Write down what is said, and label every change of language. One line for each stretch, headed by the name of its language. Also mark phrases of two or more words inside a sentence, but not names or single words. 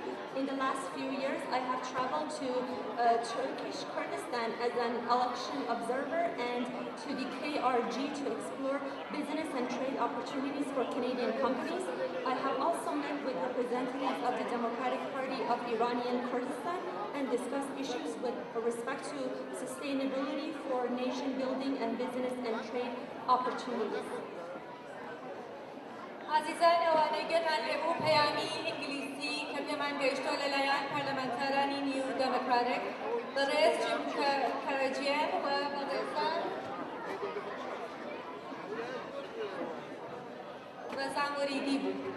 English: In the last few years, I have traveled to Turkish Kurdistan as an election observer and to the KRG to explore business and trade opportunities for Canadian companies. I have also met with representatives of the Democratic Party of Iranian Kurdistan and discussed issues with respect to sustainability for nation building and business and trade opportunities.
Central Kurdish: عزیزان ئەوانەی گوێتان لێبوو پەیامی ئینگلیزی کە پێمان گەیشتۆ لەلایەن پەرلەمانتارانی نیو دەموکراتیک بەڕێز جیم کەرەجیان و بەڕێزان ڕێزان وەریدی بوو.